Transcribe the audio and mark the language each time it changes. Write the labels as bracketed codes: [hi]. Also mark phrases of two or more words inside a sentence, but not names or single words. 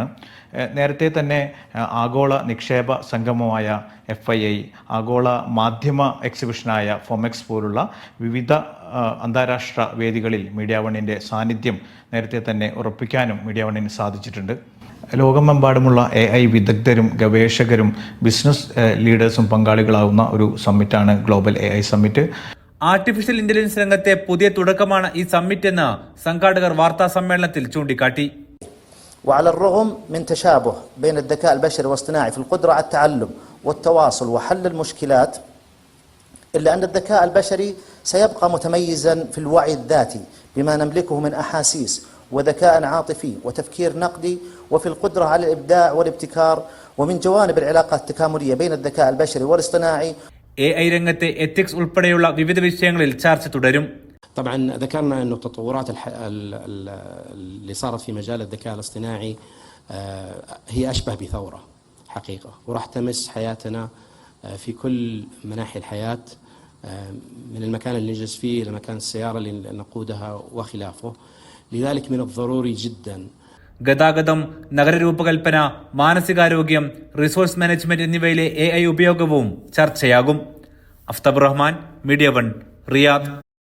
[ml] നേരത്തെ തന്നെ ആഗോള നിക്ഷേപ സംഗമമായ FII, ആഗോള മാധ്യമ എക്സിബിഷനായ FOMEX പോലുള്ള വിവിധ അന്താരാഷ്ട്ര വേദികളിൽ മീഡിയ വണ്ണിൻ്റെ സാന്നിധ്യം നേരത്തെ തന്നെ ഉറപ്പിക്കാനും മീഡിയ വണ്ണിന് സാധിച്ചിട്ടുണ്ട്. ലോകമെമ്പാടുമുള്ള AI വിദഗ്ധരും ഗവേഷകരും [en] business leaders [ml] പങ്കാളികളാവുന്ന ഒരു സമ്മിറ്റാണ് ഗ്ലോബൽ AI സമ്മിറ്റ്. [en] artificial intelligence [ml] രംഗത്തെ പുതിയ തുടക്കമാണ് ഈ സമ്മിറ്റ് എന്ന് സംഘാടകർ വാർത്താ സമ്മേളനത്തിൽ ചൂണ്ടിക്കാട്ടി. [ar] وعلى الرغم من تشابه بين الذكاء البشري والاصطناعي في القدرة على التعلم والتواصل وحل المشكلات، إلا أن الذكاء البشري سيبقى متميزا في الوعي الذاتي بما نملكه من أحاسيس وذكاء عاطفي وتفكير نقدي، وفي القدرة على الإبداع والابتكار. ومن جوانب العلاقات التكاملية بين الذكاء البشري والاصطناعي [ml] AI രംഗത്തെ എത്തിക്സ് ഉൾപ്പെടെയുള്ള വിവിധ വിഷയങ്ങളിൽ ചർച്ച തുടരും. [ar] طبعا ذكرنا انه التطورات اللي صارت في مجال الذكاء الاصطناعي هي اشبه بثوره حقيقه، وراح تمس حياتنا في كل مناحي الحياه، من المكان اللي نجلس فيه الى مكان السياره اللي نقودها وخلافه. لذلك من الضروري جدا [ml] ഗതാഗതം, നഗരരൂപകൽപ്പന, മാനസികാരോഗ്യം, [en] resource management [ml] എന്നിവയിലെ AI ഉപയോഗവും ചർച്ചയാകും. അഫ്താബ് റഹ്മാൻ, മീഡിയ വൺ, റിയാദ്.